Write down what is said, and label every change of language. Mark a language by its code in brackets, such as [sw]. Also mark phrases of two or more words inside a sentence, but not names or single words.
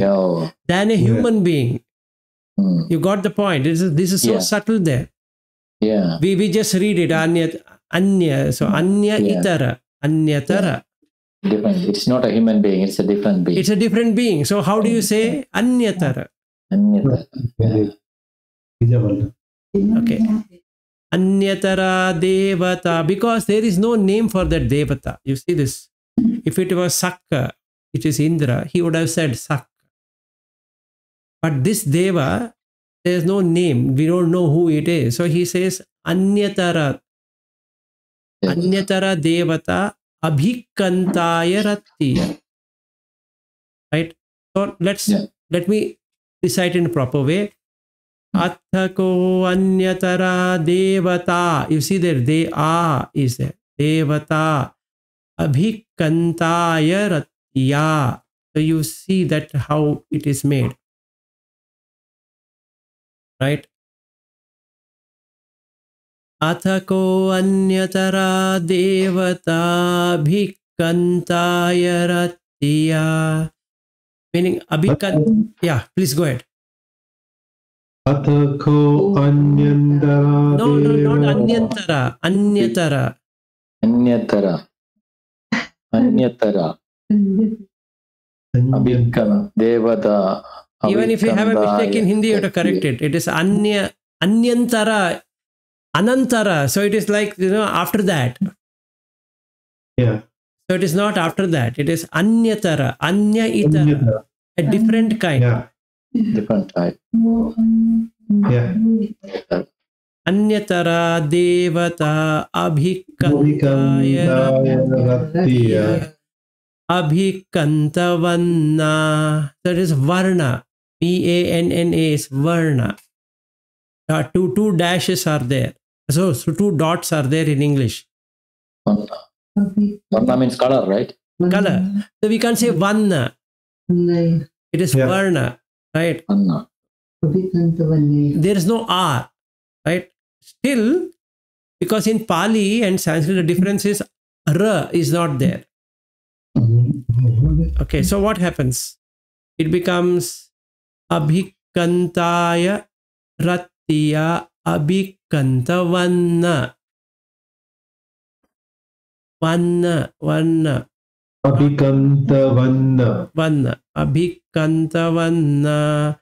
[en] Oh. than a human being. You got the point. This is so subtle there. Yeah. We just read it. Anya. So [pi] Anya itara. [en] Anyatara. Different. It's not a human being. It's a different being. It's a different being. So how do you say Anyatara? Anyatara. Okay. [pi] Anyatara devata. [en] Because there is no name for that devata. You see this. If it was Sakka, it is Indra, he would have said Sakka. But this Deva, there is no name. We don't know who it is. So he says Anyatara. [pi] Anyatara devata abhikantaya rattiya. [en] Right? So let me recite in a proper way. [pi] Athako anyatara devata. [en] You see there, they are is there. [pi] Devata abhikantaya rattiya. [en] So you see that how it is made. Right? [pi] Athako anyatara devata abhikantaya rattiya. [en] Meaning abhikant. Yeah, please go ahead. [pi] Athako anyantara. [en] No, not anyantara. Anyatara. Anyatara. [pi] Abhikam devata. [en] Even if you have a mistake in Hindi, you have to correct it. It is anyantara. Anantara. So it is like, after that. Yeah. So it is not after that. It is anyatara. [pi] Anya itara. [en] A different kind. Yeah. Different type. Yeah. [pi] Anyatara devata abhikantaya rattiya. [en] Abhikantavanna. That is varna. Vanna is varna. Two dashes are there. So two dots are there in English. Varna means color, right? Color. So we can't say vanna. It is varna, right? Vanna. There is no R, right? Still, because in Pali and Sanskrit, the difference is R is not there. Okay, so what happens? It becomes [pi] abhikantaya rattiya abhikantavanna. [en] Vanna. Abhikantavanna. Abhikantavanna.